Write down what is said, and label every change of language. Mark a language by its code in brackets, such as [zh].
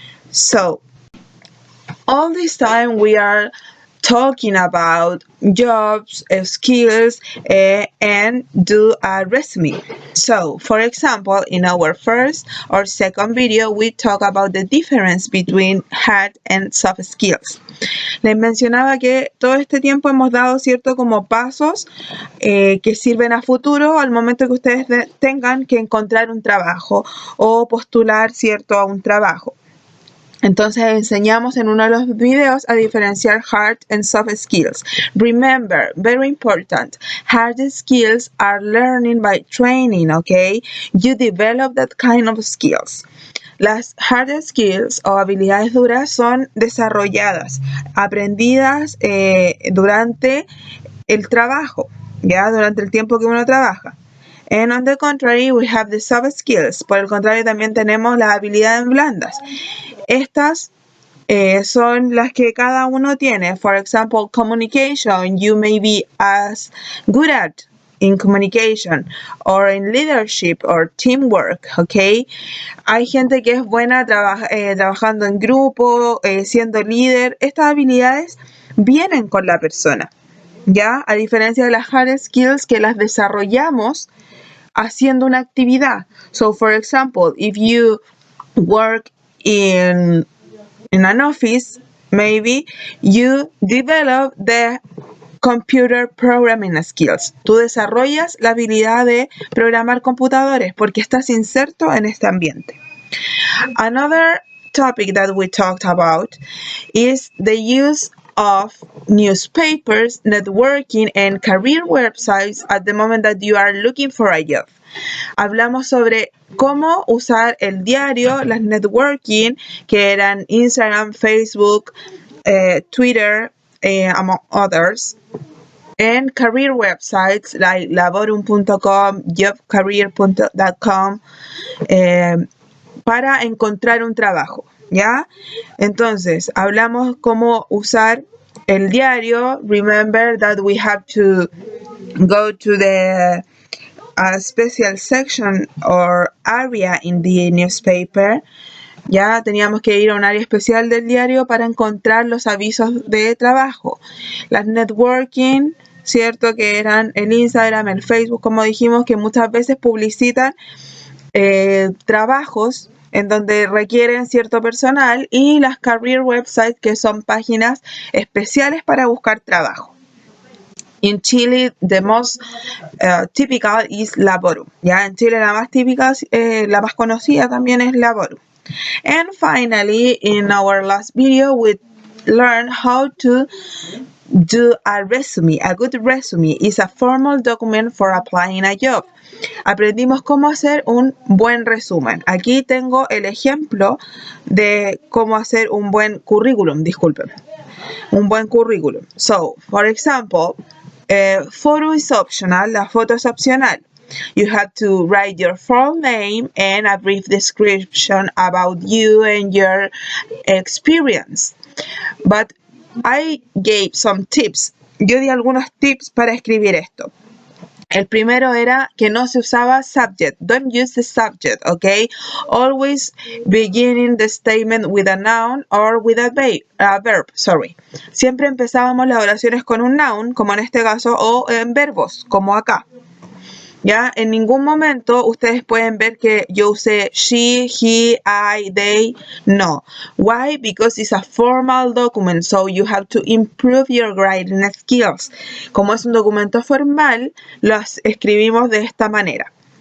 [en] So all this time we are talking about jobs, skills, and do a resume. So, for example, in our first or second video, we talk about the difference between hard and soft skills. [es] Les mencionaba que todo este tiempo hemos dado cierto como pasos que sirven a futuro al momento que ustedes tengan que encontrar un trabajo o postular cierto a un trabajo. Entonces enseñamos en uno de los videos a diferenciar [en] hard and soft skills. Remember, very important, hard skills are learning by training, okay? You develop that kind of skills. [es] Las hard skills o habilidades duras son desarrolladas, aprendidas durante el trabajo, ¿ya? Durante el tiempo que uno trabaja. [en] And on the contrary, we have the soft skills. [es] Por el contrario, también tenemos las habilidades blandas. Estas son las que cada uno tiene. [en] For example, communication. You may be as good at in communication or in leadership or teamwork, okay? [es] Hay gente que es buena trabajando en grupo, siendo líder. Estas habilidades vienen con la persona, ¿ya? A diferencia de las hard skills que las desarrollamos haciendo una actividad. [en] So, for example, if you work in an office, maybe you develop the computer programming skills. [es] Tú desarrollas la habilidad de programar computadores porque estás inserto en este ambiente. [en] Another topic that we talked about is the use of newspapers, networking, and career websites at the moment that you are looking for a job. [es] Hablamos sobre cómo usar el diario, las networking, que eran Instagram, Facebook, Twitter, [en] among others, and career websites like [es] laborum.com, jobcareer.com, para encontrar un trabajo, ¿ya? Entonces, hablamos cómo usar el diario. [en] Remember that we have to go to the special section or area in the newspaper. [es] Ya teníamos que ir a un área especial del diario para encontrar los avisos de trabajo. Las networking, cierto, que eran el Instagram, el Facebook, como dijimos, que muchas veces publicitan trabajos en donde requieren cierto personal, y las career websites, que son páginas especiales para buscar trabajo. [en] In Chile, the most typical is Laborum. [es] Ya en Chile la más típica, la más conocida también es Laborum. [en] And finally, in our last video, we learned how to do a resume. A good resume is a formal document for applying a job. [es] Aprendimos cómo hacer un buen resumen. Aquí tengo el ejemplo de cómo hacer un buen currículum, disculpen. Un buen currículum. [en] So, for example, photo is optional, [es] la foto es opcional. [en] You have to write your full name and a brief description about you and your experience. But I gave some tips. [es] Yo di algunos tips para escribir esto. El primero era que no se usaba subject. [en] Don't use the subject, okay? Always beginning the statement with a noun or with a verb, sorry. [es] Siempre empezábamos las oraciones con un noun, como en este caso, o en verbos, como acá. ¿Ya? En ningún momento ustedes pueden ver que yo usé she, he, I, they. [en] No. Why? Because it's a formal document, so you have to improve your writing skills. [es] Como es un documento formal, los escribimos de esta manera.